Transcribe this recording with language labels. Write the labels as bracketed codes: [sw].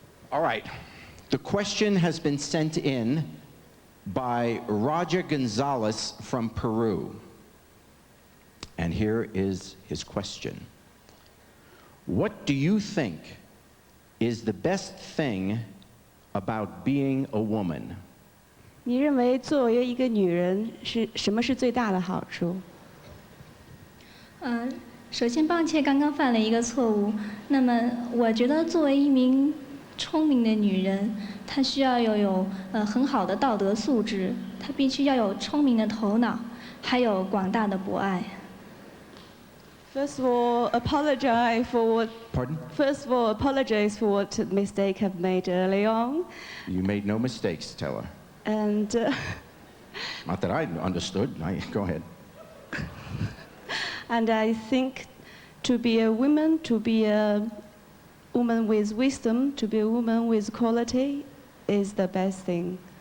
[en] All right. The question has been sent in by Roger Gonzalez from Peru. And here is his question. What do you think is the best thing about being a woman? [zh] 你认为作为一个女人是什么是最大的好处？首先抱歉，刚刚犯了一个错误。那么，我觉得作为一名聪明的女人，她需要有很好的道德素质，她必须要有聪明的头脑，还有广大的博爱。 [en] First of all, apologize for what. Pardon? First of all, apologize for what mistake I've made early on. You made no mistakes, tell her. And Not that I understood. Go ahead. and I think to be a woman, to be a woman with wisdom, to be a woman with quality is the best thing.